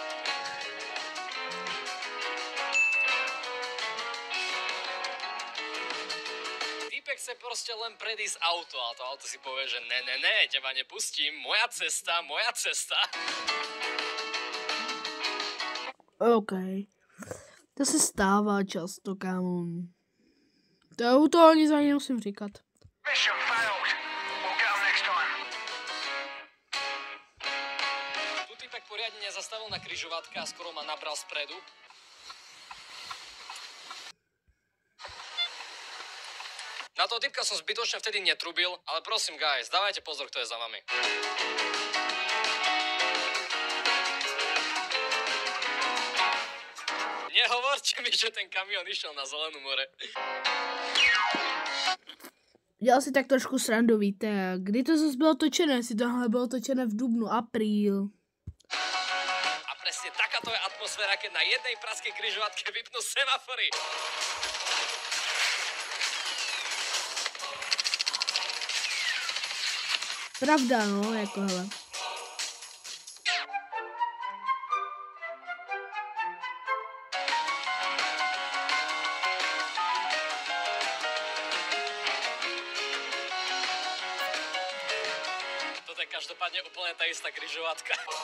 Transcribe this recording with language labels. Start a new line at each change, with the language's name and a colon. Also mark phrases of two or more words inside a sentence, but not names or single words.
Slovak: Týpek chce proste len predísť auto a to auto si povie, že ne, teba nepustím, moja cesta. OK.
Czech: To se stává často, kámo. To ani za ně musím říkat.
English: Mission failed. We'll get 'em next time.
Slovak: Tu týpek poriadne nezastavil na križovatke a skoro ma nabral spredu. Na toho typka som zbytočne vtedy netrubil, ale prosím guys, dávajte pozor, kto je za vami. Nehovorte mi, že ten kamión išiel na Zelenú more.
Czech: Dělal si tak trošku srandu, víte. Kdy to zase bylo točené? Jestli tohle bylo točené v dubnu, apríl.
Slovak: A presne takáto je atmosféra, keď na jednej praskej križovatke vypnú semafory.
Czech: Pravda, no, jako hele.
Slovak: Toto je každopádne úplne tá istá križovatka.